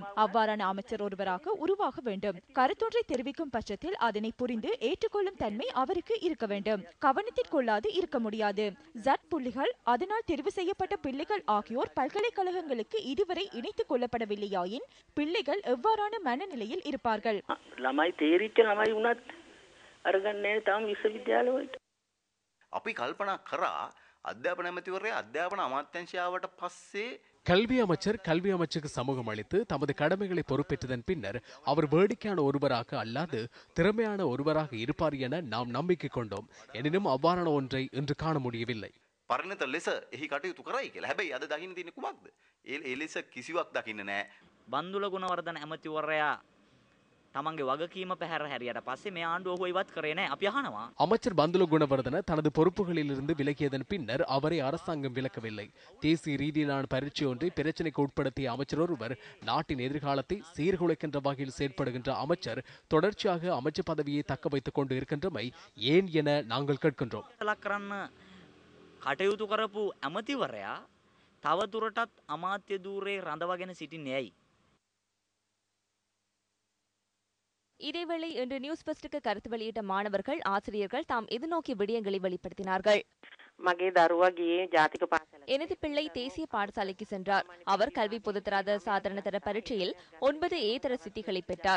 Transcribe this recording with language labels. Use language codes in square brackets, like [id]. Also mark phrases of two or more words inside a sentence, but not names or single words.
[ta] அவ்வாறான அமைச்சர் ஒருவராக உருவாக வேண்டும். கருத்தொன்றை தெரிவிக்கும் பட்சத்தில் அதனை புரிந்து ஏற்றுக்கொள்ளும் தன்மை அவருக்கு இருக்க வேண்டும். கவனத்திற்கொள்ளாது இருக்க முடியாது. புள்ளிகள், அதனால் தெரிவு செய்யப்பட்ட பிள்ளைகள் ஆகியோர் பல்கலைக்கழகங்களுக்கு இதுவரை இணைத்துக் கொள்ளப்படவில்லையாயின் பிள்ளைகள் எவ்வாறான மனநிலையில் இருப்பார்கள்? [si] අපි කල්පනා කරා අධ්‍යාපන ඇමතිවරයා අධ්‍යාපන අමාත්‍යාංශයට පස්සේ [ta] கல்வி அமைச்சர் கல்வி அமைச்சுக்கு சமூகம் அளித்து தமது கடமைகளை பொறுப்பேற்றதன் பின்னர் அவர் வேடிக்கையான ஒருவராக அல்லாது திறமையான ஒருவராக இருப்பார் என நாம் நம்பிக்கை கொண்டோம். எனினும் அவ்வாறான ஒன்றை இன்று காண முடியவில்லை. [si] පරිණත ලෙස එහි කටයුතු කරයි කියලා. හැබැයි අද දකින්න තියෙන්නේ කුමක්ද? ඒ ලෙස කිසිවක් දකින්න නැහැ. බන්දුල ගුණවර්ධන ඇමතිවරයා තමන්ගේ වගකීම පැහැර හැරියට පස්සේ මේ ආණ්ඩුව ඔහු ඉවත් කරේ නැහැ. අපි අහනවා. [ta] அமைச்சர் பந்துல குணவர்தன தனது பொறுப்புகளிலிருந்து விலகியதன் பின்னர் அவரை அரசாங்கம் விலக்கவில்லை. தேசிய ரீதியிலான பரீட்சை ஒன்றை பிரச்சனைக்கு உட்படுத்திய அமைச்சர் ஒருவர் நாட்டின் எதிர்காலத்தை சீர்குலைக்கின்ற வகையில் செயற்படுகின்ற அமைச்சர் தொடர்ச்சியாக அமைச்சர் பதவியை தக்க வைத்துக் கொண்டு இருக்கின்றமை ஏன் என நாங்கள் கேட்கின்றோம். [si] කටයුතු කරපු ඇමතිවරයා තව දුරටත් අමාත්‍ය ධූරයේ රඳවගෙන සිටින්නේ ඇයි? [ta] இதேவேளை இன்று நியூஸ் ஃபர்ஸ்டுக்கு கருத்து வெளியிட்ட மாணவர்கள், ஆசிரியர்கள் தாம் எதிர்நோக்கிய விடயங்களை வெளிப்படுத்தினார்கள். எனது பிள்ளை தேசிய பாடசாலைக்கு சென்றார். அவர் கல்வி பொதுத்தராத சாதாரண தர பரீட்சையில் 9 A தர சித்திகளை பெற்றார்.